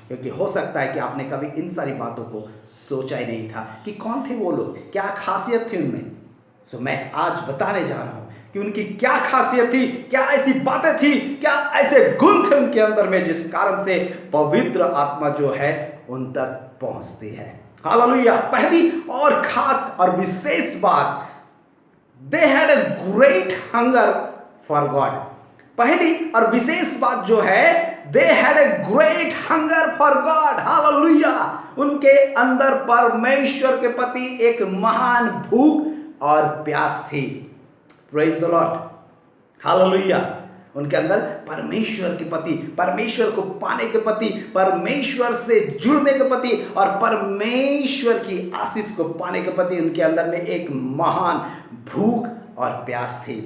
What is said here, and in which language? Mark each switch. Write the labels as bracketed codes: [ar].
[hi] क्योंकि हो सकता है कि आपने कभी इन सारी बातों को सोचा ही नहीं था कि कौन थे वो लोग, क्या खासियत थी उनमें। सो मैं आज बताने जा रहा हूं कि उनकी क्या खासियत थी, क्या ऐसी बातें थी, क्या ऐसे गुण थे उनके अंदर में जिस कारण से पवित्र आत्मा जो है उन तक पहुंचती है। हालेलुया। पहली और खास और विशेष बात, [en] they had a great hunger for God। [hi] पहली और विशेष बात जो है, [en] they had a great hunger for God। [hi] Hallelujah. उनके अंदर परमेश्वर के प्रति एक महान भूख और प्यास थी। Praise the Lord. हालेलुया। उनके अंदर परमेश्वर के प्रति, परमेश्वर को पाने के प्रति, परमेश्वर से जुड़ने के प्रति और परमेश्वर की आशीष को पाने के प्रति उनके अंदर में एक महान भूख और प्यास थी।